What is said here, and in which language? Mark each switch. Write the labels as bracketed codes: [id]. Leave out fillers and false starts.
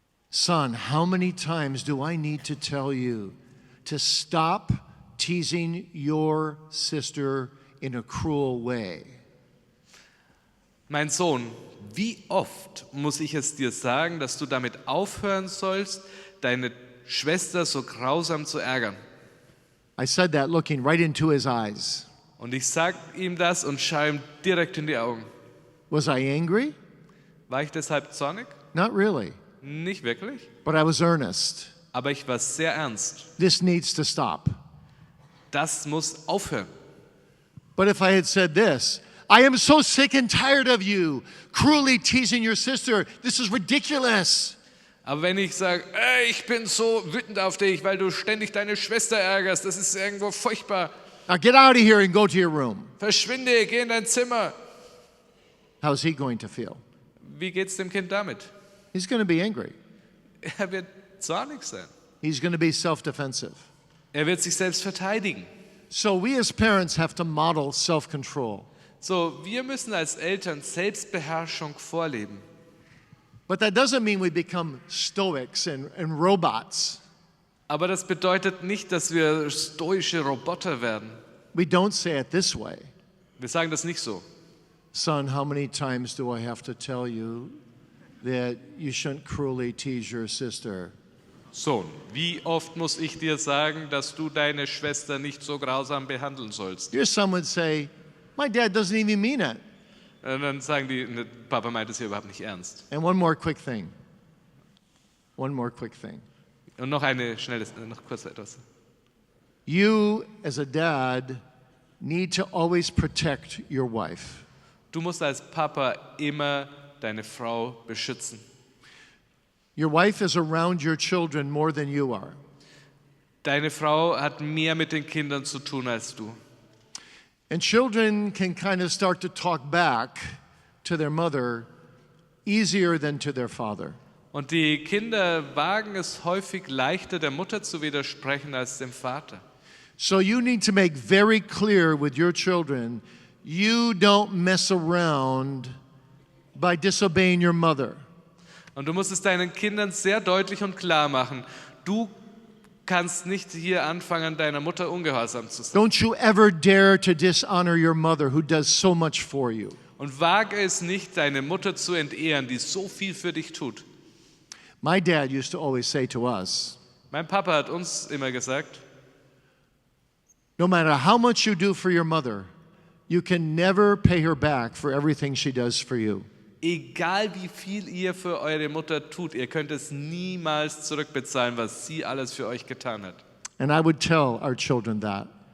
[en] Son, how many times do I need to tell you to stop teasing your sister in a cruel way? [de] Mein Sohn, wie oft muss ich es dir sagen, dass du damit aufhören sollst, deine Schwester so grausam zu ärgern? [en] I said that looking right into his eyes. [de] Und ich sage ihm das und schaue ihm direkt in die Augen. [en] Was I angry? [de] War ich deshalb zornig? [en] Not really, [de] Nicht wirklich, [en] but I was earnest. [de] aber ich war sehr ernst. [en] This needs to stop. [de] Das muss aufhören. [en] But if I had said this, I am so sick and tired of you cruelly teasing your sister. This is ridiculous. [de] Aber wenn ich sage, ich bin so wütend auf dich, weil du ständig deine Schwester ärgerst, das ist irgendwo furchtbar. [en] Now get out of here and go to your room. [de] Verschwinde, geh in dein Zimmer. [en] How's he going to feel? [de] Wie geht's dem Kind damit? [en] He's going to be angry. [de] Er wird zornig sein. [en] He's going to be self-defensive. [de] Er wird sich selbst verteidigen. [en] So we as parents have to model self-control. [de] So, wir müssen als Eltern Selbstbeherrschung vorleben. [en] But that doesn't mean we become stoics and robots. [de] Aber das bedeutet nicht, dass wir stoische Roboter werden. [en] We don't say it this way. [de] Wir sagen das nicht so. [en] Son, how many times do I have to tell you that you shouldn't cruelly tease your sister? [de] Sohn, wie oft muss ich dir sagen, dass du deine Schwester nicht so grausam behandeln sollst? [en] Your son would say, my dad doesn't even mean it. [de] Und dann sagen die, Papa meint es hier überhaupt nicht ernst. [en] And one more quick thing. One more quick thing. [de] Und noch kurz etwas. [en] You, as a dad, need to always protect your wife. [de] Du musst als Papa immer deine Frau beschützen. [en] Your wife is around your children more than you are. [de] Deine Frau hat mehr mit den Kindern zu tun als du. [en] And children can kind of start to talk back to their mother easier than to their father. [de] Und die Kinder wagen es häufig leichter, der Mutter zu widersprechen als dem Vater. [en] So you need to make very clear with your children, you don't mess around by disobeying your mother. [de] Und du musst es deinen Kindern sehr deutlich und klar machen. Du kannst nicht hier anfangen, deiner Mutter ungehorsam zu sein. [en] Don't you ever dare to dishonor your mother who does so much for you. [de] Und wage es nicht, deine Mutter zu entehren, die so viel für dich tut. [en] My dad used to always say to us, [de] Mein Papa hat uns immer gesagt, [en] no matter how much you do for your mother, you can never pay her back for everything she does for you. [de] egal wie viel ihr für eure Mutter tut, ihr könnt es niemals zurückbezahlen, was sie alles für euch getan hat. [en] And I would tell our children that.